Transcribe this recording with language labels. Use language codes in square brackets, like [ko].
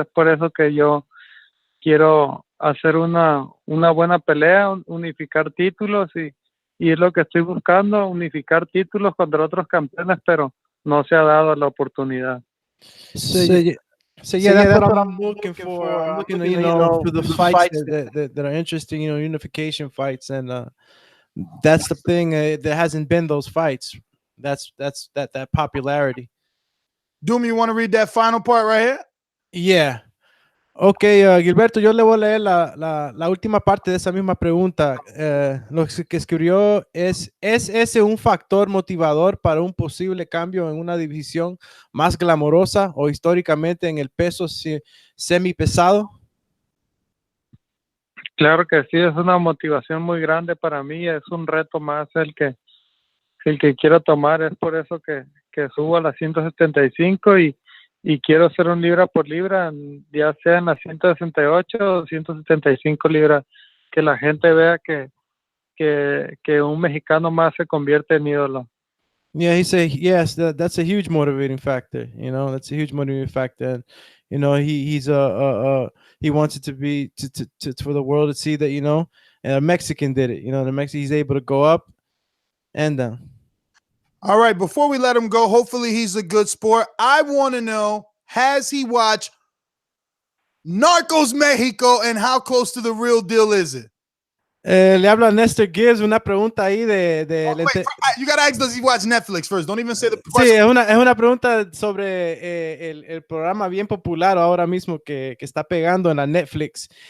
[es] Es por eso que yo quiero hacer una buena pelea, unificar títulos y es lo que estoy buscando, unificar títulos contra otros campeones, pero no se ha dado la oportunidad. [en] So yeah, that's what I'm looking for. I'm looking, for the fights that are interesting, unification fights, and that's the thing. There hasn't been those fights. That's that popularity. Doom, you want to read that final part right here? Yeah. [es] Okay, Gilberto, yo le voy a leer la última parte de esa misma pregunta. Lo que escribió es ese un factor motivador para un posible cambio en una división más glamorosa o históricamente en el peso semipesado? Claro que sí, es una motivación muy grande para mí, es un reto más el que quiero tomar, es por eso que subo a las 175 y quiero hacer un libra por libra, ya sea en las 168 o 175 libras, que la gente vea que un mexicano más se convierte en ídolo. [en] Yeah, he said yes. That's a huge motivating factor. You know, that's a huge motivating factor, and you know, he wants it to be to for the world to see that, you know, and a Mexican did it. You know, the Mexican, he's able to go up and down. All right, before we let him go, hopefully he's a good sport. I want to know, has he watched Narcos Mexico and how close to the real deal is it? [es] Le habla Nestor Gibbs, una pregunta ahí [en] You got to ask, does he watch Netflix first? Don't even say the [es] Sí, [en] question. [es] es una pregunta sobre el programa bien popular ahora mismo que está pegando en la Netflix.